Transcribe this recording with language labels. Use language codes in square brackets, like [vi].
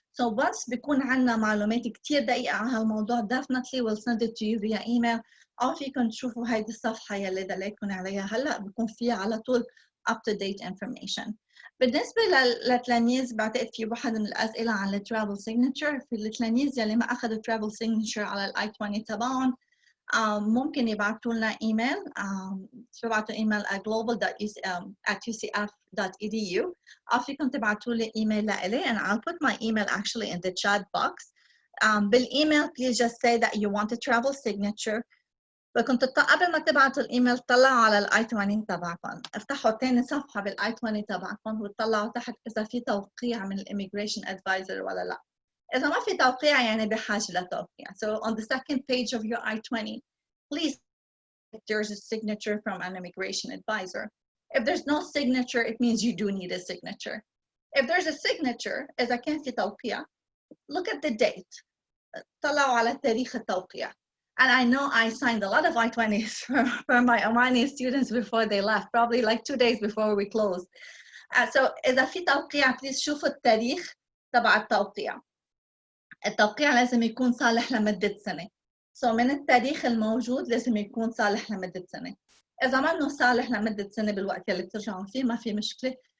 [en] So once [ar] بيكون عنا معلومات كتير دقيقة عن هالموضوع [en] definitely we'll send it to you via email. [ar] أو فيكم تشوفوا هيدي الصفحة يلي دليتكم عليها هلأ، بيكون فيها على طول [en] up-to-date information. [ar] بالنسبة للتلاميذ بعتقد في واحد من الأسئلة عن الترافل سيجنتشر. في التلاميذ يلي ما أخذوا ترافل سيجنتشر على الاي 20 تبعهم ممكن يبعتوا لنا ايميل. تبعتوا ايميل global.ucf.edu أو فيكم تبعتوا لي ايميل لإلي [en] and I'll put my email actually in the chat box. بالإيميل please just say that you want a travel signature. [ar] فكنت قبل ما تبعتوا الايميل طلعوا على الاي 20 تبعكم، افتحوا ثاني صفحه بالاي 20 تبعكم وطلعوا تحت اذا في توقيع من الاميجريشن ادفايزر ولا لا. اذا ما في توقيع يعني بحاجه لتوقيع. [en] So on the second page of your I-20 please there's a signature from an immigration advisor. If there's no signature it means you do need a signature. If there's a signature [ar] اذا كان في توقيع [en] look at the date. [ar] طلعوا على تاريخ التوقيع. [en] And I know I signed a lot of I-20s for my Omani students before they left, probably like 2 days before we closed. [ar] So إذا في توقيع please شوفوا التاريخ تبع التوقيع. التوقيع لازم يكون صالح لمدة سنة. So من التاريخ الموجود لازم يكون صالح لمدة سنة. إذا ما إنه صالح لمدة سنة بالوقت اللي بترجعون فيه ما في مشكلة.